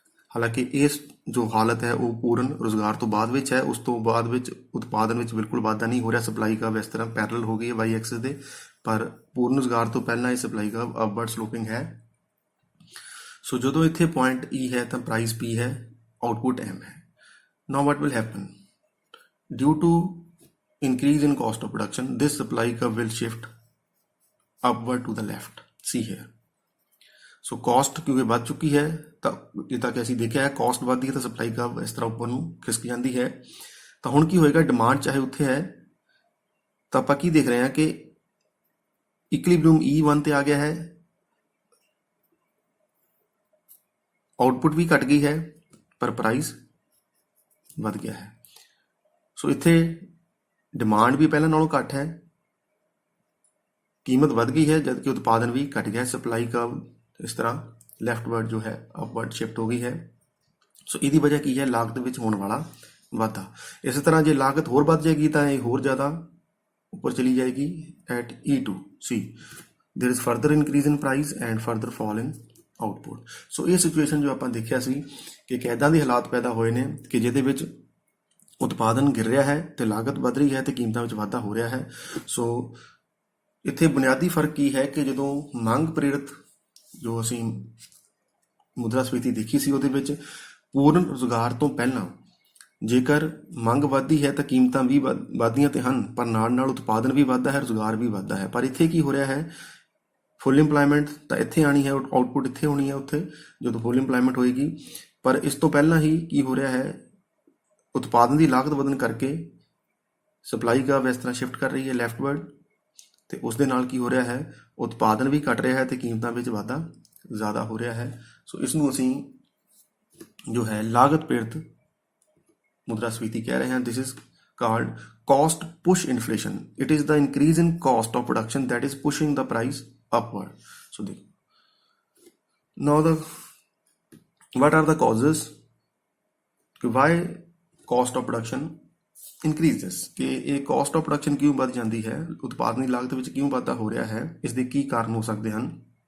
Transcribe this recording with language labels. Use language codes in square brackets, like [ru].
[pa] ਹਾਲਾਂਕਿ ਇਸ ਜੋ ਹਾਲਤ ਹੈ ਉਹ ਪੂਰਨ ਰੁਜ਼ਗਾਰ ਤੋਂ ਬਾਅਦ ਵਿੱਚ ਹੈ, ਉਸ ਤੋਂ ਬਾਅਦ ਵਿੱਚ ਉਤਪਾਦਨ ਵਿੱਚ ਬਿਲਕੁਲ ਵਾਧਾ ਨਹੀਂ ਹੋ ਰਿਹਾ। ਸਪਲਾਈ ਕਰਵ ਇਸ ਤਰ੍ਹਾਂ ਪੈਰਲਲ ਹੋ ਗਈ ਹੈ ਵਾਈ ਐਕਸਿਸ ਦੇ, ਪਰ ਪੂਰਨ ਰੁਜ਼ਗਾਰ ਤੋਂ ਪਹਿਲਾਂ ਇਹ ਸਪਲਾਈ ਕਰਵ ਅਪਵਰਡ ਸਲੋਪਿੰਗ ਹੈ। ਸੋ ਜਦੋਂ ਇੱਥੇ ਪੁਆਇੰਟ E ਹੈ ਤਾਂ ਪ੍ਰਾਈਸ P ਹੈ, ਆਊਟਪੁੱਟ M ਹੈ। [en] Now what will happen due to increase in cost of production, this supply curve will shift upward to the left, see here। [pa] So caste ਕਿਉਂਕਿ ਵੱਧ ਚੁੱਕੀ ਹੈ ਤਾਂ ਜਿੱਦਾਂ ਕਿ ਅਸੀਂ ਦੇਖਿਆ ਹੈ ਕਾਸਟ ਵੱਧਦੀ ਹੈ ਤਾਂ ਸਪਲਾਈ ਕਰਵ ਇਸ ਤਰ੍ਹਾਂ ਉੱਪਰ ਨੂੰ ਖਿਸਕ ਜਾਂਦੀ ਹੈ। ਤਾਂ ਹੁਣ ਕੀ ਹੋਏਗਾ, ਡਿਮਾਂਡ ਚਾਹੇ ਉੱਥੇ ਹੈ ਤਾਂ ਆਪਾਂ ਕੀ ਦੇਖ ਰਹੇ ਹਾਂ ਕਿ ਇਕੁਇਲਿਬਰੀਅਮ E1 ਤੇ ਆ ਗਿਆ ਹੈ, ਆਊਟਪੁੱਟ ਵੀ ਘਟ ਗਈ ਹੈ ਪਰ ਪ੍ਰਾਈਸ ਵੱਧ ਗਿਆ ਹੈ। ਸੋ ਇੱਥੇ ਡਿਮਾਂਡ ਵੀ ਪਹਿਲਾਂ ਨਾਲੋਂ ਘੱਟ ਹੈ, ਕੀਮਤ ਵੱਧ ਗਈ ਹੈ ਜਦਕਿ ਉਤਪਾਦਨ ਵੀ ਘਟ ਗਿਆ ਹੈ। ਸਪਲਾਈ ਕਰਵ ਇਸ ਤਰ੍ਹਾਂ ਲੈਫਟਵਰਡ ਜੋ ਹੈ ਅਪਵਰਡ ਸ਼ਿਫਟ ਹੋ ਗਈ ਹੈ। ਸੋ ਇਹਦੀ ਵਜ੍ਹਾ ਕੀ ਹੈ, ਲਾਗਤ ਵਿੱਚ ਹੋਣ ਵਾਲਾ ਵਾਧਾ। ਇਸੇ ਤਰ੍ਹਾਂ ਜੇ ਲਾਗਤ ਹੋਰ ਵੱਧ ਜਾਏਗੀ ਤਾਂ ਇਹ ਹੋਰ ਜ਼ਿਆਦਾ ਉੱਪਰ ਚਲੀ ਜਾਏਗੀ। [en] At E2 C there is further increase in price and further fall in output। [pa] ਸੋ ਇਹ ਸਿਚੁਏਸ਼ਨ ਜੋ ਆਪਾਂ ਦੇਖਿਆ ਸੀ ਕਿ ਇੱਦਾਂ ਦੇ ਹਾਲਾਤ ਪੈਦਾ ਹੋਏ ਨੇ ਕਿ ਜਿਹਦੇ ਵਿੱਚ ਉਤਪਾਦਨ ਗਿਰ ਰਿਹਾ ਹੈ ਤੇ ਲਾਗਤ ਵੱਧ ਰਹੀ ਹੈ ਤੇ ਕੀਮਤਾਂ ਵਿੱਚ ਵਾਧਾ ਹੋ ਰਿਹਾ ਹੈ। ਸੋ ਇੱਥੇ ਬੁਨਿਆਦੀ ਫਰਕ ਕੀ ਹੈ ਕਿ ਜਦੋਂ ਮੰਗ ਪ੍ਰੇਰਿਤ ਜੋ ਅਸੀਂ ਮੁਦਰਾ ਸਫੀਤੀ ਦੇਖੀ ਸੀ ਉਹਦੇ ਵਿੱਚ ਪੂਰਨ ਰੁਜ਼ਗਾਰ ਤੋਂ ਪਹਿਲਾਂ ਜੇਕਰ ਮੰਗ ਵੱਧਦੀ ਹੈ ਤਾਂ ਕੀਮਤਾਂ ਵੀ ਵੱਧਦੀਆਂ ਤੇ ਹਨ, ਪਰ ਨਾਲ ਨਾਲ ਉਤਪਾਦਨ ਵੀ ਵੱਧਦਾ ਹੈ, ਰੁਜ਼ਗਾਰ ਵੀ ਵੱਧਦਾ ਹੈ। ਪਰ ਇੱਥੇ ਕੀ ਹੋ ਰਿਹਾ ਹੈ, ਫੁੱਲ ਇੰਪਲਾਇਮੈਂਟ ਤਾਂ ਇੱਥੇ ਆਣੀ ਹੈ, ਆਊਟਪੁੱਟ ਇੱਥੇ ਹੋਣੀ ਹੈ ਉੱਥੇ ਜਦੋਂ ਫੁੱਲ ਇੰਪਲਾਇਮੈਂਟ ਹੋਏਗੀ। ਪਰ ਇਸ ਤੋਂ ਪਹਿਲਾਂ ਹੀ ਕੀ ਹੋ ਰਿਹਾ ਹੈ, ਉਤਪਾਦਨ ਦੀ ਲਾਗਤ ਵਧਣ ਕਰਕੇ ਸਪਲਾਈ ਕਰਵ ਇਸ ਤਰ੍ਹਾਂ ਸ਼ਿਫਟ ਕਰ ਰਹੀ ਹੈ ਲੈਫਟਵਰਡ ਤੇ ਉਸ ਦੇ ਨਾਲ ਕੀ ਹੋ ਰਿਹਾ ਹੈ, ਉਤਪਾਦਨ ਵੀ ਘਟ ਰਿਹਾ ਹੈ ਤੇ ਕੀਮਤਾਂ ਵਿੱਚ ਵਾਧਾ ਜ਼ਿਆਦਾ ਹੋ ਰਿਹਾ ਹੈ। ਸੋ ਇਸ ਨੂੰ ਅਸੀਂ ਜੋ ਹੈ ਲਾਗਤ ਪ੍ਰੇਰਿਤ ਮੁਦਰਾ ਸਫੀਤੀ ਕਹਿ ਰਹੇ ਹਾਂ। [en] This is called cost push inflation। it is the increase in cost of production that is pushing the price upward। so now what are the causes why cost of production increases, [pa] ਕਿ ਇਹ cost of production ਕਿਉਂ ਵੱਧ ਜਾਂਦੀ ਹੈ, ਉਤਪਾਦਨ ਦੀ ਲਾਗਤ ਵਿੱਚ ਕਿਉਂ ਵਾਧਾ ਹੋ ਰਿਹਾ ਹੈ, ਇਸ ਦੇ ਕੀ ਕਾਰਨ ਹੋ ਸਕਦੇ ਹਨ।